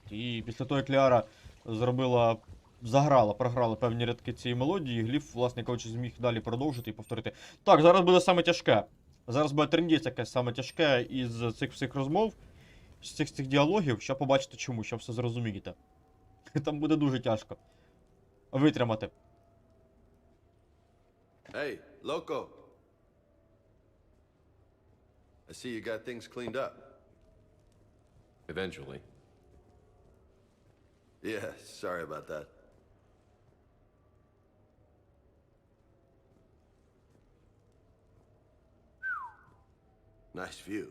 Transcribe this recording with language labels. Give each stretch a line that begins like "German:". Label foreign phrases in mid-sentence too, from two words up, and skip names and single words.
Ukrainian: І після того, як Ліара програла певні рядки цієї мелодії, Гліф, власне кажучи, зміг далі продовжити і повторити. Так, зараз буде саме тяжке. Зараз буде трендець якесь саме тяжке із цих всіх розмов, з цих діалогів, що побачите чому, що все зрозумієте. Там буде дуже тяжко витримати.
English: Hey, loco. I see you got things cleaned up. Eventually. Yeah, sorry about that. Nice view.